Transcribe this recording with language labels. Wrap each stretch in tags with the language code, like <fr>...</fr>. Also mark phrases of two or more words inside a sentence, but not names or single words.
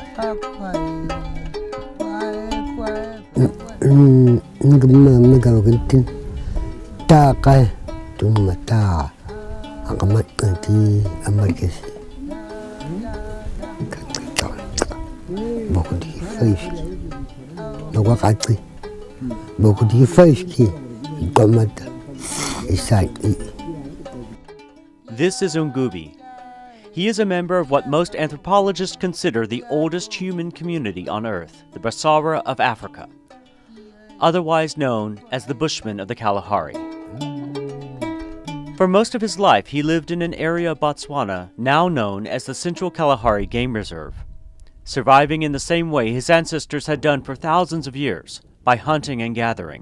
<en>Ngamagantin takay tumata akamat kanti amarkesi bokudi face nawakati bokudi face ki gamata isai. This is Gubi. He is a member of what most anthropologists consider the oldest human community on Earth, the Basara of Africa, otherwise known as the Bushman of the Kalahari. For most of his life, he lived in an area of Botswana now known as the Central Kalahari Game Reserve, surviving in the same way his ancestors had done for thousands of years, by hunting and gathering.</en>